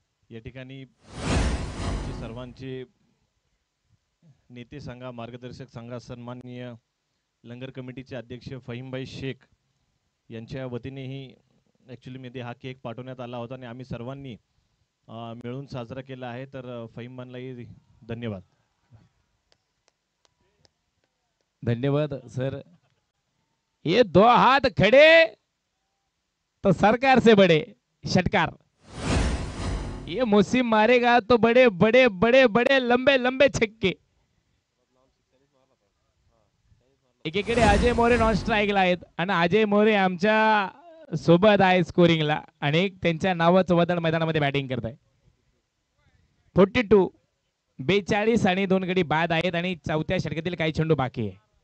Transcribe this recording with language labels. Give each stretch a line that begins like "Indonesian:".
Marathi: या ठिकाणी आमचे सर्वांचे नेते सांगा, मार्गदर्शक सांगा, सन्माननीय लंगर कमिटीचे अध्यक्ष फहीमभाई शेख यांच्या वतीनेही ॲक्च्युली मध्ये हा केक पाठवण्यात आला होता आणि आम्ही सर्वांनी मिळून साजरा केला आहे. तर फहीमभाईलाही धन्यवाद. धन्यवाद सर.
Hindi: ये दो हाथ खड़े तो सरकार से बड़े, षटकार. ये मुसीम मारेगा तो बड़े बड़े बड़े बड़े लंबे लंबे छक्के.
Marathi: एकीकडे अजय मोरे नॉन स्ट्राईकला आहेत आणि अजय मोरे आमच्या सोबत आहे स्कोरिंगला आणि त्यांच्या नावाचं वदन मैदानामध्ये बॅटिंग करत आहे. 42 42 आणि 2 गडी बाद आहेत आणि चौथ्या षटकातील काही चेंडू बाकी आहे.